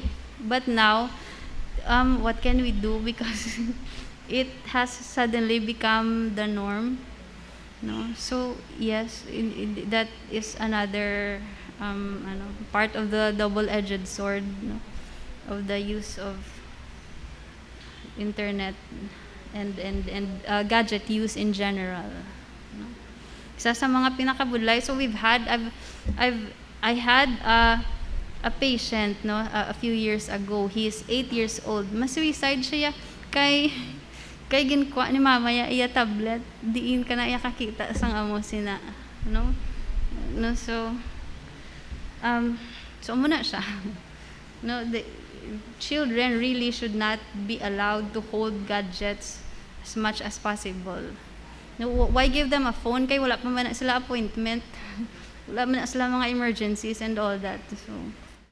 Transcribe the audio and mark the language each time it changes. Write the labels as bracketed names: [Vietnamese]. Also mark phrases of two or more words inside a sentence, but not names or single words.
[English] But now, what can we do, because it has suddenly become the norm, no. So yes, that is another part of the double-edged sword, no, of the use of internet and gadget use in general, no? [Hiligaynon] Isa sa mga pinakabudlay, [English] so I had a patient, no, a few years ago. He is 8 years old. [Hiligaynon] Masuicide siya kay ginkuha ni mama iya tablet, diin ka na iya kakita sang amo sina, no. So muna siya, no. [English] The children really should not be allowed to hold gadgets as much as possible, no. Why give them a phone [Hiligaynon] kay wala pa man sila appointment, wala man sila mga emergencies [English] and all that. So